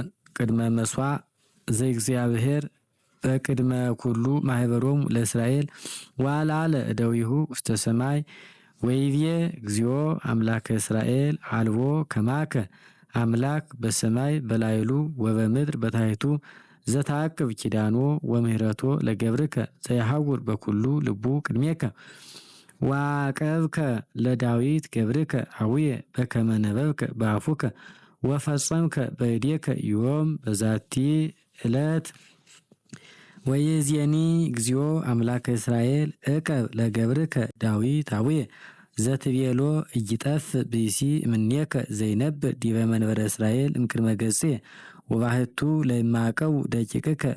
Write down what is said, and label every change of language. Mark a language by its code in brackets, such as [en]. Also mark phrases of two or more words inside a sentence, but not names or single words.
[gez] ቅድመ መስዋዕ ዘእግዚአብሔር በቅድመ ኩሉ ማህበሮሙ ለእስራኤል ዋላለ እደዊሁ ውስተ ሰማይ ወይቤ እግዚኦ አምላከ እስራኤል አልቦ ከማከ አምላክ በሰማይ በላይሉ ወበምድር በታሕቱ ዘታቅብ ኪዳኖ ወምህረቶ ለገብርከ ዘያሐውር በኩሉ ልቡ ቅድሜከ ዋቀብከ ለዳዊት ገብርከ አቡየ በከመ ነበብከ በአፉከ ወፈጸምከ በእዴከ ዮም በዛቲ ዕለት ወይእዜኒ እግዚኦ አምላከ እስራኤል እቀብ ለገብርከ ዳዊት አቡየ ዘትቤሎ እይጠፍ ብእሲ እምኔከ ዘይነብር ዲበ መንበረ እስራኤል እምቅድመ ገጽየ ወባህቱ ለማቀው ደቂቅከ